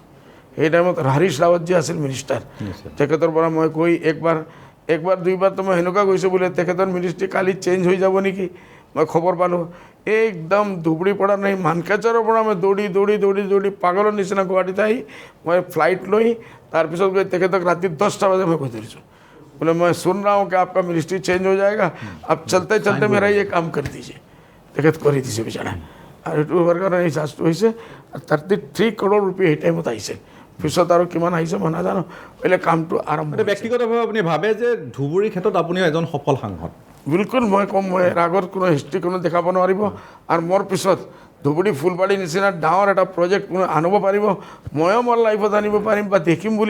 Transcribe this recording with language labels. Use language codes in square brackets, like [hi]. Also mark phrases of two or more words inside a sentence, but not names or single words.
[as] সেই টাইমত হৰীশ ৰাৱত যি আছিল মিনিষ্টাৰ, তেখেতৰ পৰা মই কৈ একবাৰ দুইবাৰতো মই সেনেকুৱা কৈছোঁ বোলে তেখেতৰ মিনিষ্ট্ৰি কালি চেঞ্জ হৈ যাব নেকি। মই খবৰ পালোঁ একদম ধুবুৰীৰ পৰা নাই, মানকাচাৰৰ পৰা মই দৌৰি পাগলৰ নিচিনা গুৱাহাটীত আহি মই ফ্লাইট লৈ তাৰপিছত গৈ তেখেতক ৰাতি 10টা বজাত মই কৈ ধৰিছোঁ, [hi] बोले मैं सुन रहा हूँ कि आपका मिनिस्ट्री चेंज हो जाएगा, अब चलते चलते मेरा ये काम कर दीजिए। [as] তেখেত কৰি দিছে বিচাৰা, আৰু এইটো হোৱাৰ কাৰণে এই চাৰ্জটো হৈছে 33 কৰোৰ ৰুপিয়া সেই টাইমত আহিছে। পিছত আৰু কিমান আহিছে মই নাজানো, পहिले কামটো আৰম্ভ। ব্যক্তিগতভাৱে আপুনি ভাবে যে ধুবুৰীৰ ক্ষেত্ৰত আপুনিও এজন সফল সাংসদ? বিলকুল মই ক'ম, মই আগৰ কোনো হিষ্ট্ৰী কোনো দেখাব নোৱাৰিব, আৰু মোৰ পিছত ধুবুৰী ফুলবাৰীৰ নিচিনা ডাঙৰ এটা প্ৰজেক্ট কোনো আনিব পাৰিব, ময়ো মোৰ লাইফত আনিব পাৰিম বা দেখিম বুলি।